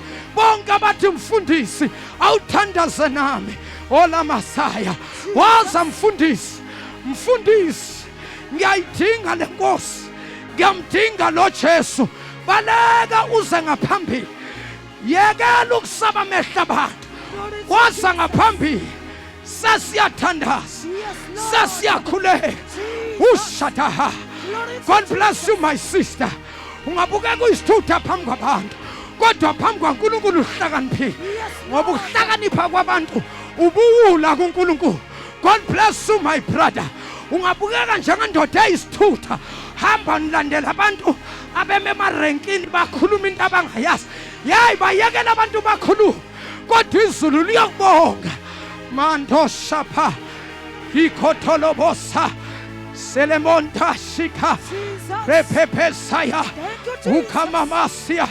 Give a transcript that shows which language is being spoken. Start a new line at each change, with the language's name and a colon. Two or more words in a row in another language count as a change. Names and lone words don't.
Zulu: Bonke abathi mfundisi awuthandaze nami, ola Masaya waza mfundisi, mfundisi ngiyayidinga le Nkosi, ngiyamdinga lo Jesu. Baleka uze ngaphambili, yekela ukusaba amehlo abantu, waza ngaphambili. Sesiyathandaza, sesiyakhuleka. Ushataha.
English: God bless you my sister.
Zulu: Ungabukeka uyisithutha phambi kwabantu kodwa phambi kwaNkulunkulu uhlakaniphile, ngoba ukuhlakanipha kwabantu ubuwula kuNkulunkulu.
English: God bless you my brother.
Zulu: Ungabukeka njengendoda eyisithutha, hamba nilandela abantu abeme emarenkini bakhuluma into abangayazi. Yayi bayekela abantu bakhuluma kodwa izulu liyokubonga. Mando shapa ikotholobosa Selemonta shika repepesaya ukamamasia.